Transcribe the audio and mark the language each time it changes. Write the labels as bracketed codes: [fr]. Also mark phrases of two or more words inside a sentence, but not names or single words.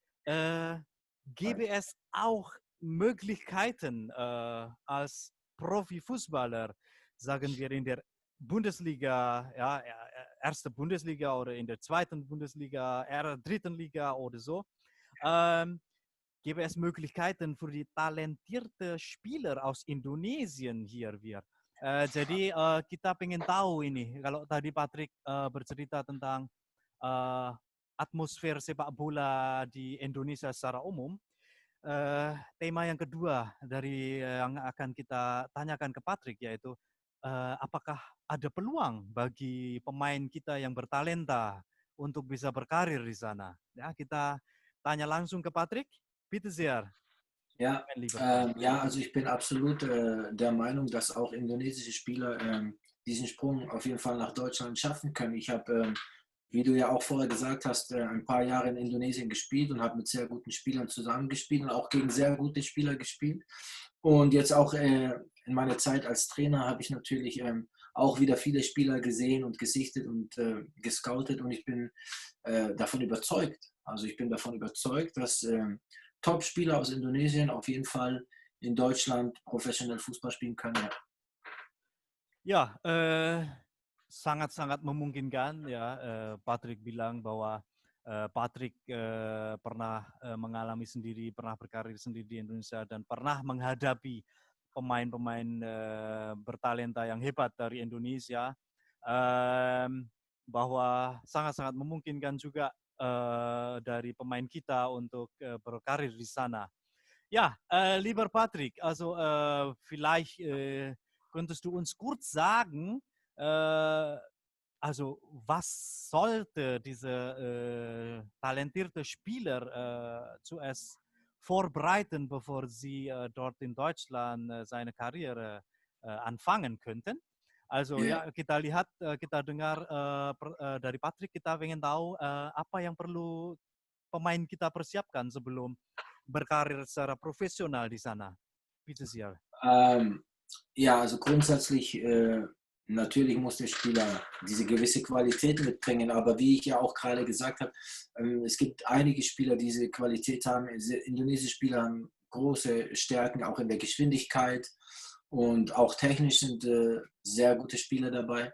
[de] Gäbe es auch Möglichkeiten als Profifußballer, sagen wir in der Bundesliga, ja, erste Bundesliga oder in der 2. Bundesliga, 3. Liga oder so, gäbe es Möglichkeiten für die talentierte Spieler aus Indonesien hier wir. [id] Jadi kita pengen tahu ini, kalau tadi Patrick bercerita tentang atmosfer sepak bola di Indonesia secara umum, tema yang kedua dari yang akan kita tanyakan ke Patrick, yaitu apakah ada peluang bagi pemain kita yang bertalenta untuk bisa berkarir di sana? Ya, kita tanya langsung ke Patrick. [de] Bitte sehr. Ja, also ich bin absolut der Meinung, dass auch indonesische Spieler diesen Sprung auf jeden Fall nach Deutschland schaffen können. Ich habe, wie du ja auch vorher gesagt hast, ein paar Jahre in Indonesien gespielt und habe mit sehr guten Spielern zusammengespielt und auch gegen sehr gute Spieler gespielt. Und jetzt auch in meiner Zeit als Trainer habe ich natürlich auch wieder viele Spieler gesehen und gesichtet und gescoutet, und ich bin davon überzeugt. Also ich bin davon überzeugt, dass Top-Spieler aus Indonesien auf jeden Fall in Deutschland professionell Fußball spielen können. Ja, [id] sangat-sangat memungkinkan ya. Patrick bilang bahwa Patrick pernah mengalami sendiri, pernah berkarir sendiri di Indonesia dan pernah menghadapi pemain-pemain bertalenta yang hebat dari Indonesia, bahwa sangat-sangat memungkinkan juga dari pemain kita untuk berkarir di sana. [de] Ja, lieber Patrick, also vielleicht könntest du uns kurz sagen, also was sollte dieser talentierte Spieler zuerst vorbereiten, bevor sie dort in Deutschland seine Karriere anfangen könnten? Also Ja. [id] ya, kita lihat, kita dengar dari Patrick, kita ingin tahu apa yang perlu pemain kita persiapkan sebelum berkarir secara profesional di sana. [de] Bitte sehr. Ja, also grundsätzlich natürlich muss der Spieler diese gewisse Qualität mitbringen, aber wie ich ja auch gerade gesagt habe, es gibt einige Spieler, die diese Qualität haben. Indonesische Spieler haben große Stärken, auch in der Geschwindigkeit, und auch technisch sind sehr gute Spieler dabei.